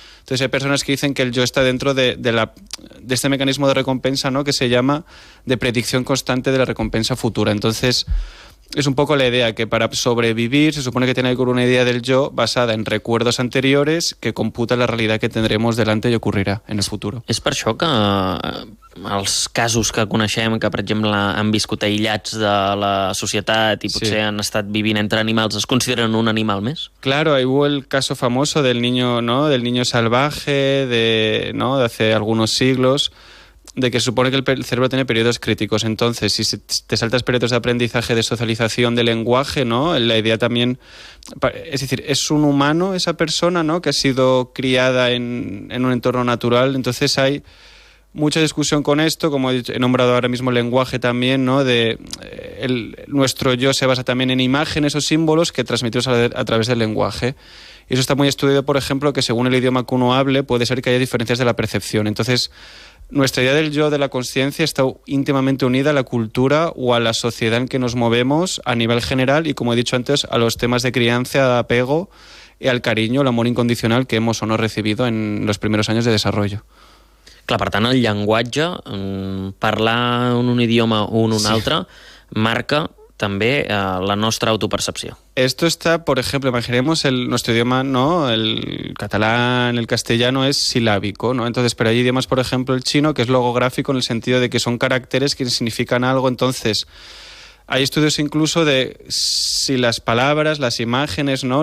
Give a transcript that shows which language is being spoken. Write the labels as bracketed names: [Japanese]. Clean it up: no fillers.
[Spanish] Entonces hay personas que dicen que el yo está dentro de este mecanismo de recompensa, ¿no? Que se llama de predicción constante de la recompensa futura. Entonces es un poco la idea que para sobrevivir se supone que tiene que haber una idea del yo basada en recuerdos anteriores que computa la realidad que tendremos delante y ocurrirá en el futuro. [Catalan] És per això que els casos que coneixem, que per exemple han viscut aïllats de la societat i potser han estat vivint entre animals, es consideren un animal més? [Spanish] Claro, ahí hubo el caso famoso del niño, ¿no? Del niño salvaje de hace algunos siglos, de que se supone que el cerebro tiene periodos críticos. Entonces, si te saltas periodos de aprendizaje, de socialización, de lenguaje, ¿no? La idea también, es decir, es un humano esa persona, ¿no? Que ha sido criada en un entorno natural. Entonces hay mucha discusión con esto, como he nombrado ahora mismo el lenguaje también, ¿no? Nuestro yo se basa también en imágenes o símbolos que transmitimos a través del lenguaje. Y eso está muy estudiado, por ejemplo, que según el idioma que uno hable puede ser que haya diferencias de la percepción. Entonces, nuestra idea del yo, de la consciencia, está íntimamente unida a la cultura o a la sociedad en que nos movemos a nivel general y, como he dicho antes, a los temas de crianza, de apego y al cariño, el amor incondicional que hemos o no recibido en los primeros años de desarrollo. [Catalan] Clar, per tant, el llenguatge, parlar en un idioma o en un altre, marca també la nostra autopercepció. [Spanish] Esto está, por ejemplo, imaginemos nuestro idioma, ¿no? El catalán, el castellano es silábico, ¿no? Entonces, pero hay idiomas, por ejemplo, el chino, que es logográfico en el sentido de que son caracteres que significan algo. Entonces, hay estudios incluso de si las palabras, las imágenes, ¿no?